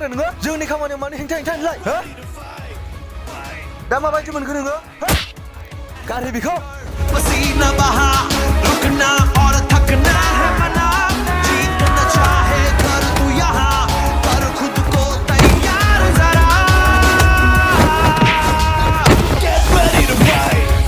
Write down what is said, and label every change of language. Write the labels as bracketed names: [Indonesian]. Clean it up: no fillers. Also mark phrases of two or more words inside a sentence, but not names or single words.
[Bodo] जोंनि खामानियाव मानो हेंथा होनलाय हो दा माबायदि मोनखो नोङो गारहै बेखौ [Hindi] nimaha रुकना और थकना है मना जीतना चाहे कर तू यहाँ कर खुद को तैयार जरा [English] get ready to fight